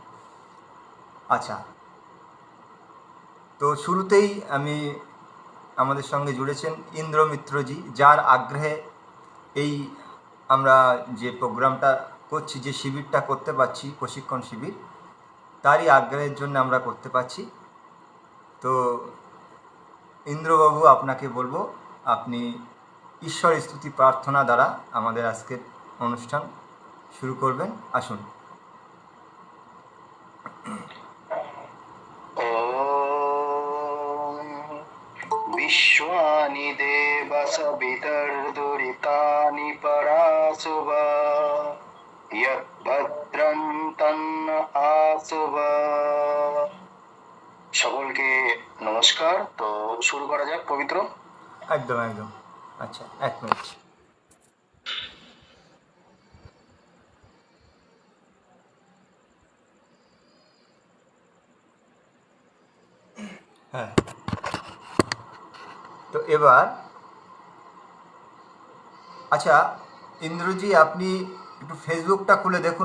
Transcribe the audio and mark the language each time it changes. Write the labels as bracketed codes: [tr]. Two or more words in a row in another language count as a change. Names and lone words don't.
[bn] আচ্ছা, তো শুরুতেই আমাদের সঙ্গে জুড়েছেন ইন্দ্র মিত্রজি, যার আগ্রহে এই আমরা যে প্রোগ্রামটা করছি, যে শিবিরটা করতে পারছি, প্রশিক্ষণ শিবির, তারই আগ্রহের জন্য আমরা করতে পারছি। তো ইন্দ্রবাবু, আপনাকে বলবো আপনি ঈশ্বর স্তুতি প্রার্থনা দ্বারা আমাদের আজকের অনুষ্ঠান শুরু করবেন। আসুন। [sa] विश्वानि देवसवितर्दुरितानि पराशुभ यद्भद्रं तन्न आशुभ। [bn] সকলকে নমস্কার। তো শুরু করা যাক পবিত্র। একদম একদম। আচ্ছা, এক মিনিট। হ্যাঁ, তো এবার আচ্ছা ইন্দ্রজি, আপনি একটু ফেসবুকটা খুলে দেখুন।